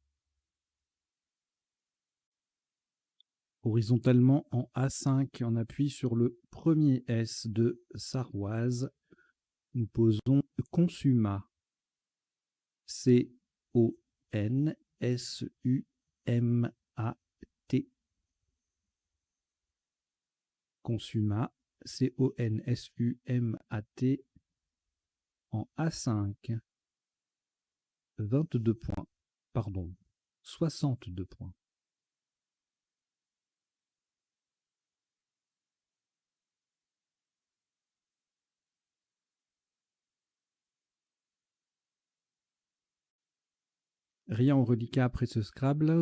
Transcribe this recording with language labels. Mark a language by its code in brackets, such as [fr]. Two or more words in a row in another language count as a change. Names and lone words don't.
[fr] Horizontalement en A5, on appuie sur le premier S de Sarroise. Nous posons Consuma. C-O-N-S-U-M-A-T. Consuma. C-O-N-S-U-M-A-T. En A5. 22 points. Pardon. 62 points. Rien au reliquat après ce Scrabble.